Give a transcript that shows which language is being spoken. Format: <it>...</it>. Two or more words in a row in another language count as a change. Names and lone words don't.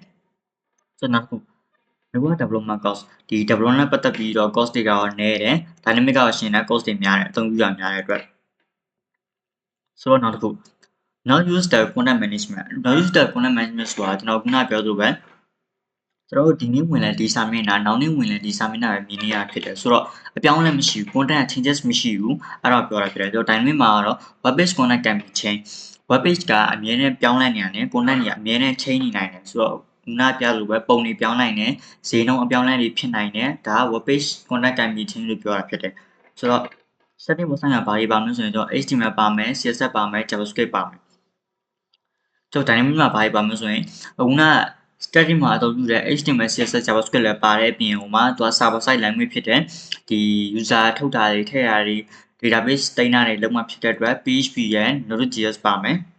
<my>ဆိုတော့နောက်တစ်ခု</my> <en>Java development cost</en> <my>ဒီ development နဲ့ပတ်သက်ပြီးတော့ cost တွေကတော့နည်းတယ် dynamic ကရှင်တဲ့ cost တွေများတယ်အသုံးပြုရများတဲ့အတွက်ဆိုတော့နောက်တစ်ခု</my> <en>not use the content management not use the content management</en> <my>ဆိုတာကျွန်တော်ခုနပြောသလိုပဲကျွန်တော်တို့ဒီ နေ့ဝင်လဲဒီစာမျက်နှာနောက်နေ့ဝင်လဲဒီစာမျက်နှာပဲမြင်နေရဖြစ်တယ်ဆိုတော့အပြောင်းအလဲမရှိဘူး</my> <en>content changes</en> <my>မရှိဘူးအဲ့တော့ပြောတာဖြစ်တယ်ကျွန်တော် dynamic မှာကတော့</my> <en>web page content can be change web page</en> <my>ကအမြဲတမ်းပြောင်းလဲနေရတယ် content တွေကအမြဲတမ်း change နေနိုင်တယ်ဆိုတော့ခုနပြလို့ပဲပုံတွေပြောင်းနိုင် တယ်ဈေးနှုန်းအပြောင်းလဲတွေဖြစ်နိုင်တယ်ဒါက</my> <en>web page content can be change</en> <my>လို့ပြောတာဖြစ်တယ်ဆိုတော့</my> <en>static website</en> <my>ကဘာတွေပါမလဲဆိုရင်ကျွန်တော် HTML ပါမယ် CSS ပါမယ် JavaScript ပါမယ်ကျွန်တော် dynamic မှာဘာတွေပါမလဲဆိုရင်ခုန static မှာအသုံးပြုတဲ့</my> <en>HTML CSS JavaScript</en> <my>လည်းပါတဲ့ပြင်ဟိုမှာသူက</my> <en>server side language</en> <my>ဖြစ်တယ်ဒီ user ထုတ်တာတွေထည့်တာတွေ database တင်တာတွေလုံးဝဖြစ်တဲ့အတွက် PHP ရဲ့ Node.js ပါမယ်</my>